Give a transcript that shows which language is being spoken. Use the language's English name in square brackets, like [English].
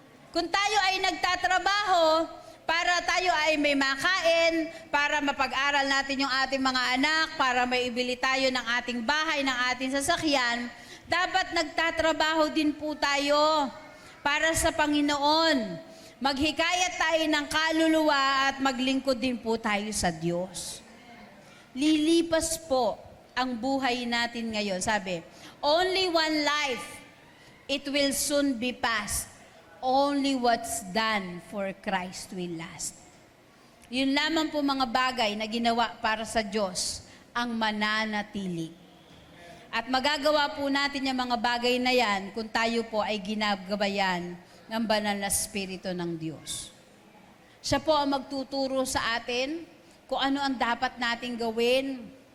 [Filipino] Kung tayo ay nagtatrabaho para tayo ay may makain, para mapag-aral natin yung ating mga anak, para maibili tayo ng ating bahay, ng ating sasakyan, dapat nagtatrabaho din po tayo para sa Panginoon. Maghikayat tayo ng kaluluwa at maglingkod din po tayo sa Diyos. Lilipas po ang buhay natin ngayon. [English] Sabi, only one life, it will soon be past. Only what's done for Christ will last. [Filipino] Yun lamang po mga bagay na ginawa para sa Diyos ang mananatili. At magagawa po natin yung mga bagay na yan kung tayo po ay ginagabayan ng banal na Espiritu ng Diyos. Siya po ang magtuturo sa atin kung ano ang dapat nating gawin.